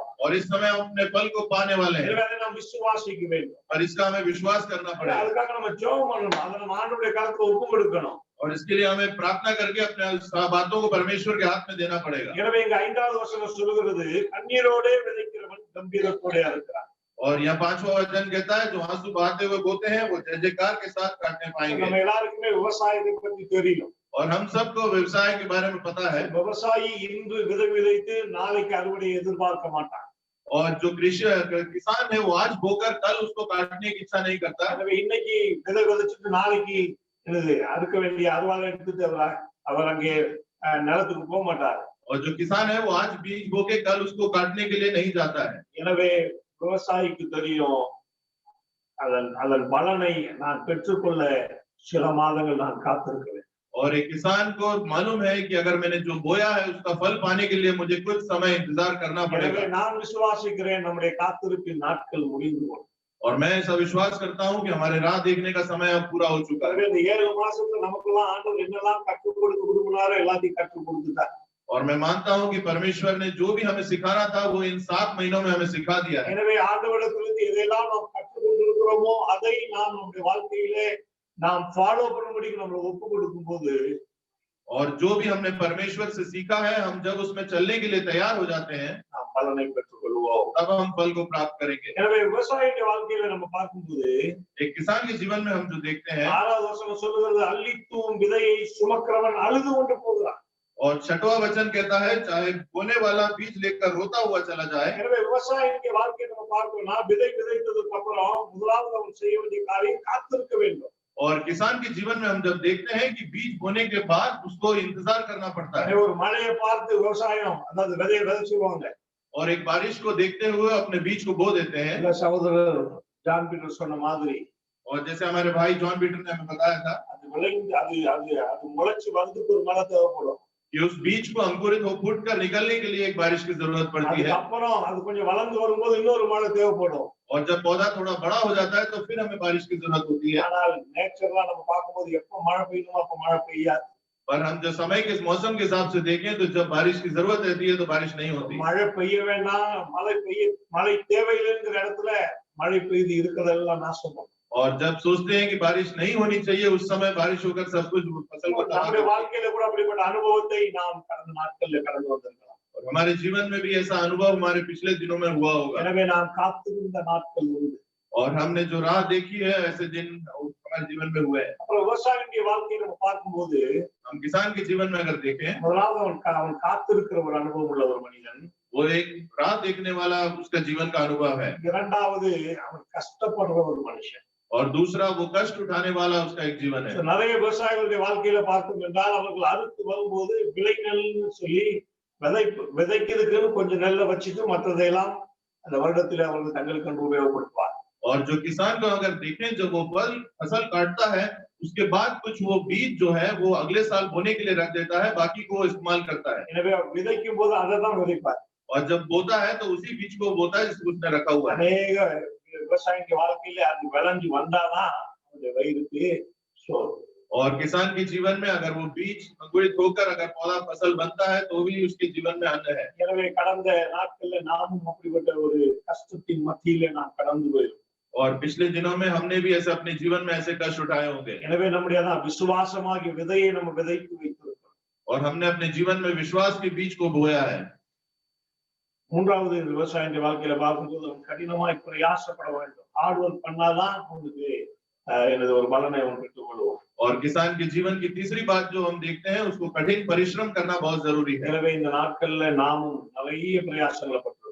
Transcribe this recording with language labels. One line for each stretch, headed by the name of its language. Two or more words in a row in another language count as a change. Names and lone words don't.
Hindi: और इस समय हम अपने फल को पाने वाले हैं
Tamil: எனவே அதை நாம் விசுவாசிக்க வேண்டும்.
Hindi: और इसका हमें विश्वास करना पड़ेगा।
Tamil: அதுக்காக நம்ம ஜெபம் பண்ணணும், அதை நம்ம ஆண்டவருடைய கரத்துல ஒப்பு கொடுக்கணும்.
Hindi: और इसके लिए हमें प्रार्थना करके अपने बातों को परमेश्वर के हाथ में देना पड़ेगा।
Tamil: எனவே இங்க 5வது வசனம் சொல்கிறது கண்ணீரோடே விதைக்கிறவன் கம்பீரத்தோடே இருக்கிறான்.
Hindi: और यहाँ 5वां वचन कहता है जो आंसू बहाते हुए बोते हैं वो जय जयकार के साथ काटने पाएंगे।
Tamil: நம்ம எல்லாருக்குமே விவசாயத்தை பத்தி தெரியும்.
Hindi: और हम सबको व्यवसाय के बारे में पता है।
Tamil: விவசாயி இன்று விதைத்து நாளைக்கு அறுவடை எதிர்பார்க்க மாட்டான்.
Hindi: और जो कृषि किसान है वो आज बोकर कल उसको काटने की इच्छा नहीं करता।
Tamil: எனவே இன்னைக்கு விதைச்சிட்டு நாளைக்கு அறுக்க வேண்டிய அறுவாலை எடுத்துட்டு அவர் அங்கே நிலத்துக்கு போக மாட்டார்.
Hindi: और जो किसान है वो आज बीज बोके कल उसको काटने के लिए नहीं जाता है।
Tamil: எனவே விவசாயிக்கு தெரியும் அதன் பலனை நான் பெற்றுக்கொள்ள சில மாதங்கள் நான் காத்திருக்கிறேன்.
Hindi: और एक किसान को मालूम है कि अगर मैंने जो बोया है उसका फल पाने के लिए मुझे कुछ समय इंतजार करना पड़ेगा।
Tamil: நான் விசுவாசிக்கிறேன் நம்முடைய காத்திருப்பின் நாட்கள் முடிந்து போகும்.
Hindi: और मैं ऐसा विश्वास करता हूँ कि हमारे राह देखने का समय अब पूरा हो चुका है।
Tamil: இந்த 7 மாசத்துல நமக்கெல்லாம் ஆண்டவர் என்னெல்லாம் கற்றுக் கொடுக்க விரும்பினாரோ எல்லாத்தையும் கற்றுக் கொடுத்துட்டார்.
Hindi: और मैं मानता हूँ कि परमेश्वर ने जो भी हमें सिखाना था वो इन 7 महीनों में हमें सिखा दिया है।
Tamil: எனவே ஆண்டவரிடத்திலிருந்து எதெல்லாம் நாம் கற்றுக் கொண்டிருக்கிறோமோ அதை நாம் நம்முடைய வாழ்க்கையிலே நாம் ஃபாலோ பண்ணும்படி நம்ம ஒப்பு கொடுக்கும் போது,
Hindi: और जो भी हमने परमेश्वर से सीखा है हम जब उसमें चलने के लिए तैयार हो जाते हैं
Tamil: நாம் பலனை பெற்றுக் கொள்வோம்.
Hindi: तब हम फल को प्राप्त करेंगे।
Tamil: எனவே விவசாயியுடைய வாழ்க்கையில நம்ம பார்க்கும்போது
Hindi: एक किसान के जीवन में हम जो देखते हैं
Tamil: 6வது வசனம் சொல்லுகிறது அள்ளித்தூம் விதையை சுமக்கிறவன் அழுது கொண்டு போகிறான்.
Hindi: और 6वां वचन कहता है चाहे बोने वाला बीज लेकर रोता हुआ चला जाए।
Tamil: எனவே விவசாயியுடைய வாழ்க்கையை நம்ம பார்க்கணும்னா விதைத்ததுக்கு அப்புறம் முதலாவது அவன் செய்ய வேண்டிய காரியம் காத்திருக்க வேண்டும்.
Hindi: और किसान के जीवन में हम जब देखते हैं कि बीज बोने के बाद उसको इंतजार करना पड़ता है।
Tamil: ஒரு மழையை பார்த்து விவசாயம் அதாவது விதையை விதைச்சுவாங்க.
Hindi: और एक बारिश को देखते हुए अपने बीज को बो देते हैं।
Tamil: சகோதரர் ஜான் பீட்டர் சொன்ன மாதிரி
Hindi: और जैसे हमारे भाई जॉन पीटर ने हमें बताया था
Tamil: அது விளைந்து அது முளைச்சு வந்து ஒரு மழை தேவைப்படும்.
Hindi: कि उस बीज को अंकुरित हो फूट कर निकलने के लिए एक बारिश की जरूरत पड़ती है।
Tamil: அப்புறம் அது கொஞ்சம் வளர்ந்து வரும்போது இன்னொரு மழை தேவைப்படும்.
Hindi: और जब पौधा थोड़ा बड़ा हो जाता है तो फिर हमें बारिश की जरूरत होती है।
Tamil: ஆனால் நேச்சரலா நம்ம பார்க்கும்போது எப்ப மழை பெய்யணுமோ அப்ப மழை பெய்யாது.
Hindi: पर हम जो समय के मौसम के हिसाब से देखें तो जब बारिश की जरूरत रहती है तो बारिश नहीं होती।
Tamil: மழை பெய்ய வேண்டாம், மழை தேவையில்லைங்கிற இடத்துல மழை பெய்து இருக்கிறதெல்லாம் நாசம் பண்ணும்.
Hindi: और जब सोचते हैं कि बारिश नहीं होनी चाहिए उस समय बारिश होकर सब कुछ फसल को तबाह
Tamil: நம்முடைய
Hindi: कर देती है।
Tamil: வாழ்க்கையில கூட அப்படிப்பட்ட அனுபவத்தை நாம் கடந்த நாட்கள்ல கடந்து வந்திருக்கலாம்.
Hindi: और हमारे जीवन में भी ऐसा अनुभव हमारे पिछले दिनों में हुआ होगा
Tamil: எனவே நாம் காத்திருந்த நாட்கள் உண்டு.
Hindi: और हमने जो राह देखी है ऐसे दिन हमारे जीवन में हुए हैं।
Tamil: அப்புறம் விவசாயியுடைய வாழ்க்கையை நம்ம பார்க்கும்போது
Hindi: हम किसान के जीवन में अगर देखें
Tamil: முதலாவது அவன் காத்திருக்கிற ஒரு அனுபவம் உள்ள ஒரு மனிதன்.
Hindi: वो एक राह देखने वाला उसका जीवन का अनुभव है
Tamil: இரண்டாவது அவன் கஷ்டப்படுற ஒரு மனுஷன்.
Hindi: और दूसरा वो कष्ट उठाने वाला उसका एक जीवन है।
Tamil: நிறைய விவசாயிகளுடைய வாழ்க்கையில பார்த்தோம் என்றால் அவர்கள் அறுத்து வரும்போது விளை நெல்னு சொல்லி விதைக்கிறதுக்குன்னு கொஞ்சம் நெல்லை வச்சுட்டு மற்றதையெல்லாம் அந்த வருடத்திலே அவர்கள் தங்களுக்கு உபயோகப்படுத்துவார்.
Hindi: और जो किसान को अगर देखें जब वो फसल काटता है उसके बाद कुछ वो बीज जो है वो अगले साल बोने के लिए रख देता है, बाकी को इस्तेमाल करता है।
Tamil: எனவே விதைக்கும் போது அதை தான் விதைப்பார்.
Hindi: और जब बोता है तो उसी बीज को बोता है जिसको उसने रखा हुआ है।
Tamil: அநேக விவசாயிக்கு வாழ்க்கையில அது விளைஞ்சு வந்தாதான் அவருடைய வயிறுக்கு சோறு.
Hindi: और किसान के जीवन में अगर वो बीज अंकुरित होकर अगर पौधा फसल बनता है तो भी उसके जीवन में अन्न है।
Tamil: எனவே கடந்த நாட்கள்ல நாமும் அப்படிப்பட்ட ஒரு கஷ்டத்தின் மத்தியிலே நாம் கடந்து போயிருக்கோம்.
Hindi: और पिछले दिनों में हमने भी ऐसे अपने जीवन में ऐसे कष्ट उठाए होंगे
Tamil: எனவே நம்முடைய விசுவாசமாகிய விதையை நம்ம விதைத்து வைத்திருக்கிறோம்.
Hindi: और हमने अपने जीवन में विश्वास के बीज को बोया है।
Tamil: மூன்றாவது விவசாயிய வாழ்க்கையில பார்க்கும்போது அவன் கடினமாய் பிரயாசப்பட வேண்டும்.
English: hard work
Tamil: பண்ணாதான் அவனுக்கு எனது ஒரு பலனை அவன் பெற்றுக் கொள்வான்.
Hindi: और किसान के जीवन की तीसरी बात जो हम देखते हैं उसको कठिन परिश्रम करना बहुत जरूरी है।
Tamil: எனவே இந்த நாட்கள்ல நாமும் நிறைய பிரயாசங்களை பட்டிருக்கோம்.